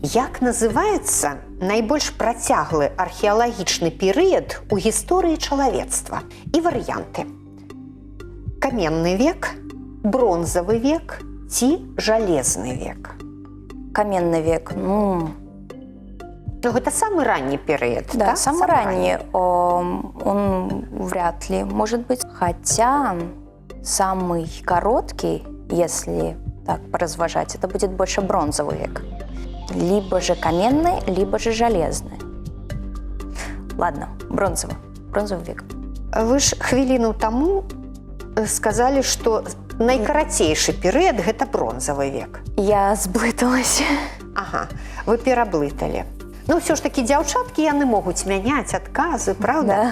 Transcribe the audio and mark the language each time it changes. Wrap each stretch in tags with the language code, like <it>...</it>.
<be>Як называецца найбольш працяглы археалагічны перыяд у гісторыі чалавецтва? І варыянты. Каменны век, бронзавы век ці жалезны век?</be> <ru>Каменный век.</ru> <be>Ну, гэта самы ранні перыяд,</be> <ru>Да,</ru> <be>так?</be> <ru>самый ранний. Он вряд ли может быть. Хотя самый короткий, если так поразважать, это будет больше бронзовый век. Либо же каменный, либо же железный. Ладно, бронзовый. Бронзовый век.</ru> <be>Вы ж хвіліну таму сказалі, што найкарацейшы перыяд – гэта бронзавы век.</be> <ru>Я сблыталась.</ru> <be>Ага, вы пераблыталі. Ну, ўсё ж такі дзяўчаткі, яны могуць мяняць адказы, правда?</be>